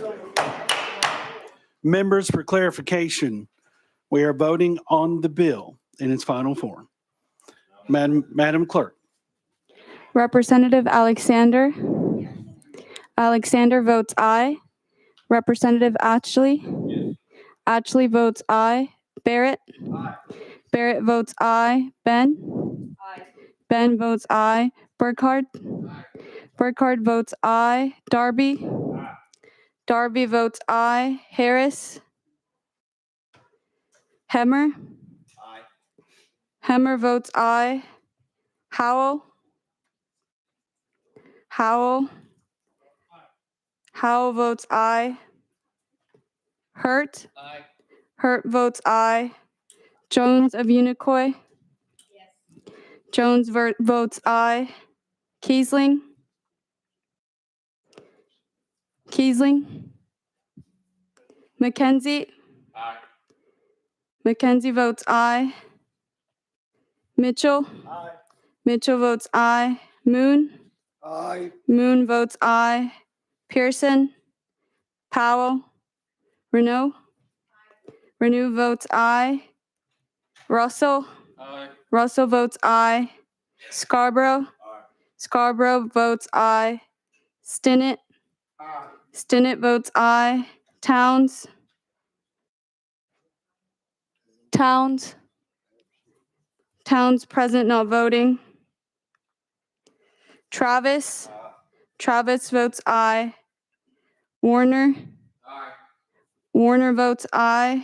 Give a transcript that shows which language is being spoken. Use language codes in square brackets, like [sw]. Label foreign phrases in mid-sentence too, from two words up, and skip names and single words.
[en] Members for clarification, we are voting on the bill in its final form. Madam Clerk. Representative Alexander. Alexander votes aye. Representative Ashley. Ashley votes aye. Barrett. Barrett votes aye. Ben. Ben votes aye. Burkhardt. Burkhardt votes aye. Darby. Darby votes aye. Harris. Hemmer. Hemmer votes aye. Howell. Howell. Howell votes aye. Hurt. Hurt votes aye. Jones of Unicoi. Jones votes aye. Kiesling. Kiesling. McKenzie. McKenzie votes aye. Mitchell. Mitchell votes aye. Moon. Moon votes aye. Pearson. Powell. Renault. Renault votes aye. Russell. Russell votes aye. Scarborough. Scarborough votes aye. Stinnett. Stinnett votes aye. Towns. Towns. Towns present, not voting. Travis. Travis votes aye. Warner. Warner votes aye.